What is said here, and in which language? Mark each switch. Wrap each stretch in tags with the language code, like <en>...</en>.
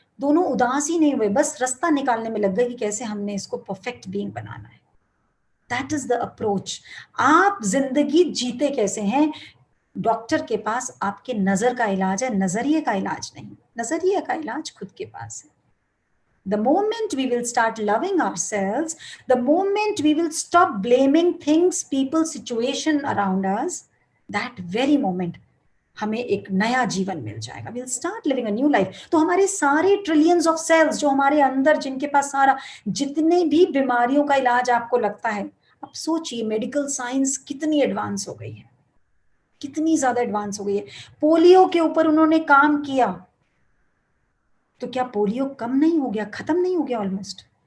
<hi>दोनों उदास ही नहीं हुए, बस रास्ता निकालने में लग गए कि कैसे हमने इसको परफेक्ट बीइंग बनाना है।</hi> <en>That is the approach.</en> <hi>आप जिंदगी जीते कैसे हैं? डॉक्टर के पास आपके नजर का इलाज है, नजरिए का इलाज नहीं। नजरिए का इलाज खुद के पास है।</hi> <en>The moment we will start loving ourselves, the moment we will stop blaming things, people, situation around us, that very moment</en> <hi>हमें एक नया जीवन मिल जाएगा।</hi> <en>We'll start living a new life.</en> <hi>तो हमारे सारे ट्रिलियंस ऑफ सेल्स जो हमारे अंदर, जिनके पास सारा, जितने भी बीमारियों का इलाज आपको लगता है, अब सोचिए मेडिकल साइंस कितनी एडवांस हो गई है, कितनी ज्यादा एडवांस हो गई है। पोलियो के ऊपर उन्होंने काम किया, तो क्या पोलियो कम नहीं हो गया, खत्म नहीं हो गया ऑलमोस्ट?</hi>